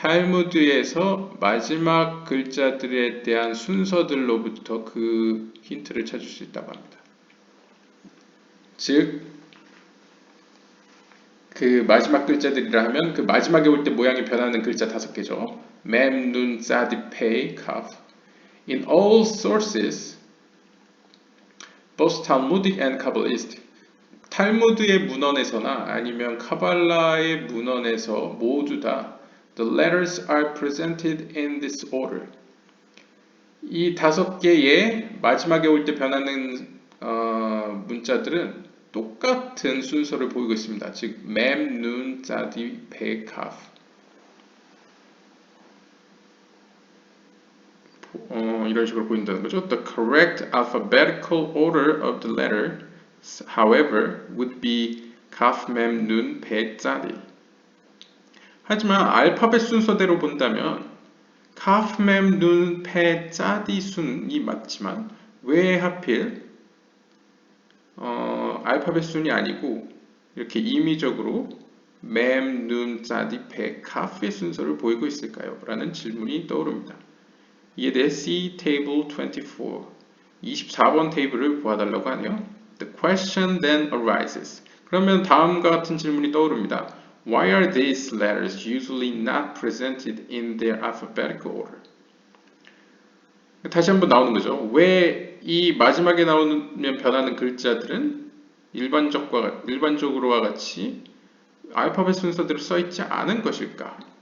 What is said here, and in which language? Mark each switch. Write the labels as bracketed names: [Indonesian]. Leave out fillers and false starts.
[Korean] 탈무드에서 마지막 글자들에 대한 순서들로부터 그 힌트를 찾을 수 있다고 합니다. 즉, 그 마지막 글자들이라 하면 그 마지막에 올 때 모양이 변하는 글자 5개죠. 맴, 눈, 사디, 페이, 카프. [English] In all sources, both Talmudic and Kabbalistic, [Korean] 탈무드의 문헌에서나 아니면 카발라의 문헌에서 모두 다 [English] the letters are presented in this order. [Korean] 이 5개의 마지막에 올 때 변하는 문자들은 똑같은 순서를 보이고 있습니다. 즉, 맴, 눈, 짜디, 페, 카프. 이런 식으로 보인다는 거죠. [English] The correct alphabetical order of the letter, however, would be kaf, mem, nun, pe, tzadi. [Korean] 하지만 알파벳 순서대로 본다면 kaf, mem, nun, pe, tzadi 순이 맞지만 왜 하필 알파벳 순이 아니고 이렇게 임의적으로 mem, nun, tzadi, pe, kaf의 순서를 보이고 있을까요? 라는 질문이 떠오릅니다. 이에 대해 [English] see table 24, [Korean] 24번 테이블을 보아달라고 하네요. [English] The question then arises. [Korean] 그러면 다음과 같은 질문이 떠오릅니다. [English] Why are these letters usually not presented in their alphabetical order? [Korean] 다시 한번 나오는 거죠. 왜 이 마지막에 나오면 변하는 글자들은 일반적으로와 같이 알파벳 순서대로 써있지 않은 것일까?